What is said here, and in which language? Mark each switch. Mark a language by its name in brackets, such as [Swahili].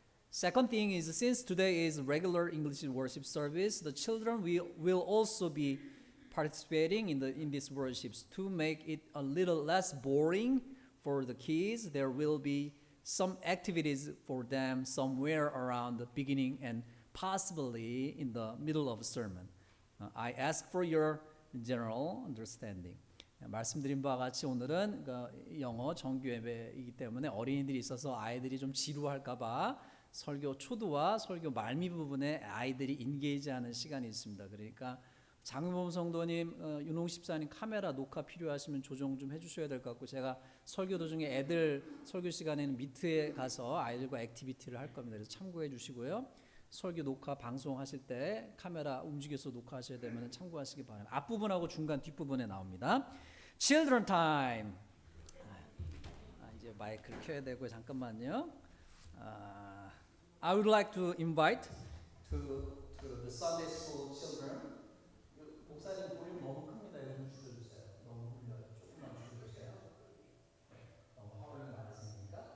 [English] Second thing is, since today is regular English worship service, the children will also be participating in these worships. To make it a little less boring for the kids, there will be some activities for them somewhere around the beginning and possibly in the middle of the sermon. I ask for your general understanding. [Korean] 말씀드린 바와 같이 오늘은 영어 정규 예배이기 때문에 어린이들이 있어서 아이들이 좀 지루할까봐 설교 초두와 설교 말미 부분에 아이들이 인게이지하는 시간이 있습니다. 그러니까 장윤범 성도님, 윤홍 집사님 카메라 녹화 필요하시면 조정 좀 해주셔야 될 것 같고, 제가 설교 도중에 애들 설교 시간에는 미트에 가서 아이들과 액티비티를 할 겁니다. 그래서 참고해 주시고요. 설교 녹화 방송하실 때 카메라 움직여서 녹화하셔야 되면 참고하시기 바랍니다. 앞부분하고 중간 뒷부분에 나옵니다. [English] Children time. [Korean] 이제 마이크를 켜야 되고 잠깐만요. [English] I would like to invite to the Sunday school children. [Korean] 목사님 볼륨 너무 큽니다. 이거 좀 줄여주세요. 너무 울려요. 조금만 줄여주세요. 너무 허용이 많으시니까.